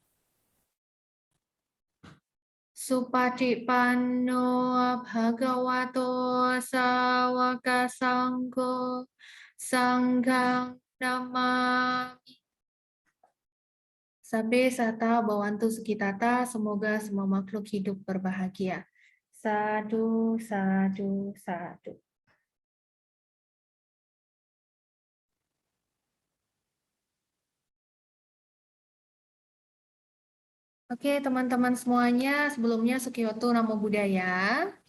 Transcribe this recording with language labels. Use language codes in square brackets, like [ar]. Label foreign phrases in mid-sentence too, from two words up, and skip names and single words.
[pi] Supatipanno Bhagavato Sawaka Sangho Sanghang Namami. Sabe sata bawantu sukitata, [id] semoga semua makhluk hidup berbahagia. [pi] Sadu, sadu, sadu. [id] Oke, teman-teman semuanya, sebelumnya Sukiyoto [pi] Namo Buddhaya.